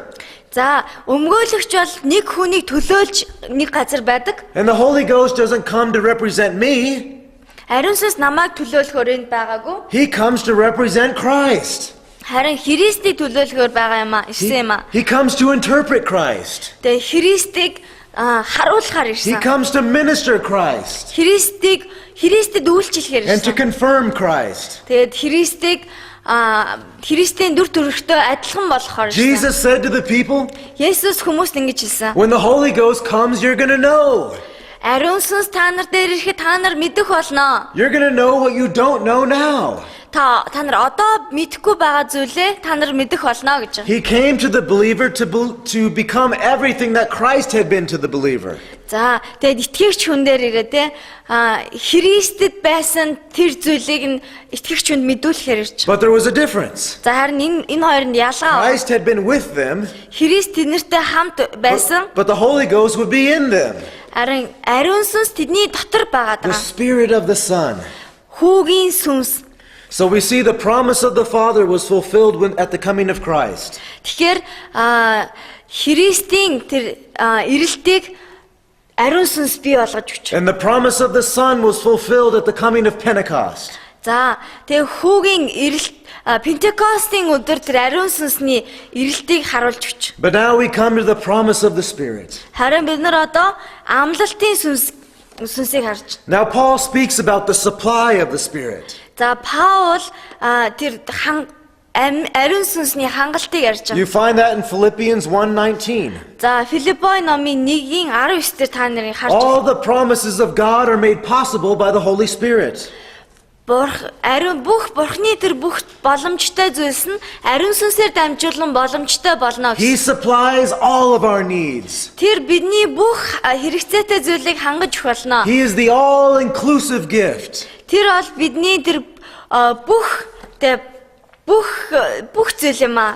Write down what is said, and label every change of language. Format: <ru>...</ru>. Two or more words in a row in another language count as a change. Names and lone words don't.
<mn>За, өмгөөлөгч бол нэг хүнийг төлөөлж нэг газар байдаг.</mn> <en>And the Holy Ghost doesn't come to represent me.</en> <mn>Ариун сүнс намайг төлөөлөхөөр энд байгаагүй.</mn> <en>He comes to represent Christ.</en> <mn>Харин Христийг төлөөлөхөөр байгаа юм аа, ирсэн юм аа.</mn> <en>He comes to interpret Christ.</en> <mn>Тэгээ Христийг харуулахаар He ирсэн.</mn> <en>comes to minister Christ</en> <mn>Христэд үйлчлэхээр</mn> <en>and to</en> <mn>ирсэн.</mn> <en>confirm Christ.</en> <mn>Тэгээд Христийн дүр төрхтэй адилхан болохоор ирсэн.</mn> <en>Jesus said to the people,</en> <mn>Есүс хүмүүст ингэж хэлсэн.</mn> <en>when the Holy Ghost comes, you're going to know.</en> <mn>Ариун сүнс та нар дээр ирэхэд та нар мэдэх болно.</mn> <en>You're going to know what you don't know now.</en> <mn>Та нар одоо мэдэхгүй байгаа зүйлээ та нар мэдэх болно гэж.</mn> <en>He came to the believer to become everything that Christ had been to the believer.</en> <mn>За, тэгээд итгэгч хүн дээр ирээ те Христэд байсан тэр зүйлийг нь итгэгч хүнд мэдүүлэхээр ирж.</mn> <en>But there was a difference.</en> <mn>За харин энэ хоёрын ялгаа.</mn> <en>Christ had been with them,</en> <mn>Христ тэднэртэй хамт байсан.</mn> <en>but the Holy Ghost would be in them.</en> <mn>Харин ариун сүнс тэдний дотор байгаад The байгаа.</mn> <en>Spirit of the Son.</en> <mn>Хүүгийн сүнс.</mn> <en>So we see the promise of the Father was fulfilled at the coming of Christ.</en> <mn>Тэгэхээр Христийн тэр ирэлтийг ариун сүнс бий болгож өгч.</mn> <en>And the promise of the Son was fulfilled at the coming of Pentecost.</en> <mn>За, тэгээ хүүгийн ирэлт Пентекостийн өдөр тэр ариун сүнсний ирэлтийг харуулж өгч.</mn> <en>But now we come to the promise of the Spirit.</en> <mn>Харин бид нар одоо амлалтын сүнсийг харж.</mn> <en>Now Paul speaks about the supply of the Spirit.</en> <mn>За, Паул тэр ариун сүнсний хангалтыг ярьж You байгаа.</mn> <en>find that in Philippians 1:19.</en> <mn>За, Филиппой номын 1:19 дээр та нарын харж.</mn> <en>All the promises of God are made possible by the Holy Spirit.</en> <mn>Ариун бурхны тэр бүх боломжтой зүйлс нь ариун сүнсээр дамжуулан боломжтой болно He гэсэн.</mn> <en>supplies all of our needs.</en> <mn>Тэр бидний бүх хэрэгцээтэй зүйлийг хангаж өгөх болно.</mn> <en>He is the all-inclusive gift.</en> <mn>Тэр бол бидний тэр бүх зүйл юм аа.</mn>